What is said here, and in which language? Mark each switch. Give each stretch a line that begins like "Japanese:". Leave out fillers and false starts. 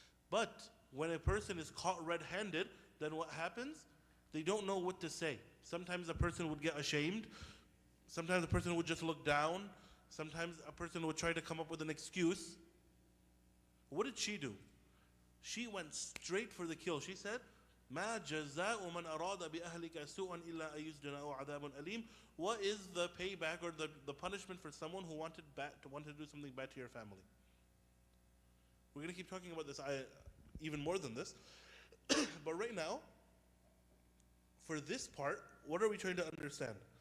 English: But when a person is caught red-handed, then what happens? They don't know what to say. Sometimes a person would get ashamed. Sometimes a person would just look down. Sometimes a person would try to come up with an excuse. What did she do? She went straight for the kill. She said,
Arabic: مَا جَزَاءُ مَنْ أَرَادَ بِأَهْلِكَ سُوءًا إِلَّا أَن يُسْجَنَ أَوْ عَذَابٌ أَلِيمٌ.
English: What is the payback or the punishment for someone who wanted to do something bad to your family? We're going to keep talking about this even more than this. But right now, for this part, what are we trying to understand?